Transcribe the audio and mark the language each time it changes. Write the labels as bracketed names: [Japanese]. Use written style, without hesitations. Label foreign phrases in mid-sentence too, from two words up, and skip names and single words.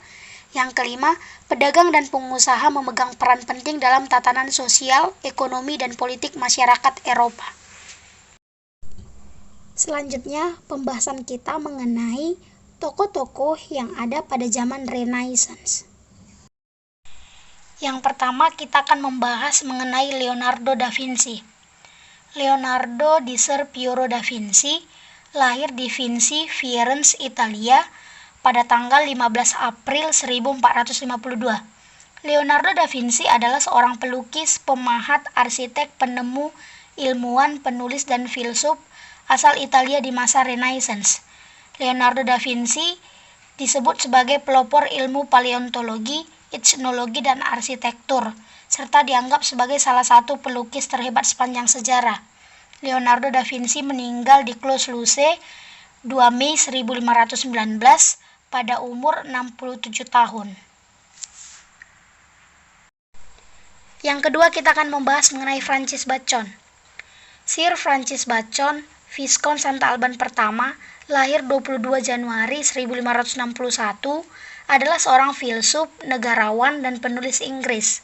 [Indonesian] Yang kelima, pedagang dan pengusaha memegang peran penting dalam tatanan sosial, ekonomi, dan politik masyarakat Eropa. Selanjutnya, pembahasan kita mengenai tokoh-tokoh yang ada pada zaman Renaissance. Yang pertama, kita akan membahas mengenai Leonardo da Vinci. Leonardo di Ser Piero da Vinci lahir di Vinci, Firenze, Italia pada tanggal 15 April 1452. Leonardo da Vinci adalah seorang pelukis, pemahat, arsitek, penemu, ilmuwan, penulis, dan filsuf asal Italia di masa Renaissance. Leonardo da Vinci disebut sebagai pelopor ilmu paleontologi, etnologi, dan arsitektur, serta dianggap sebagai salah satu pelukis terhebat sepanjang sejarah. Leonardo da Vinci meninggal di Clos Luce 2 Mei 1519 pada umur 67 tahun. Yang kedua, kita akan membahas mengenai Francis Bacon. Sir Francis Bacon, Viscount Santa Alban pertama, lahir 22 Januari 1561, adalah seorang filsuf, negarawan, dan penulis Inggris.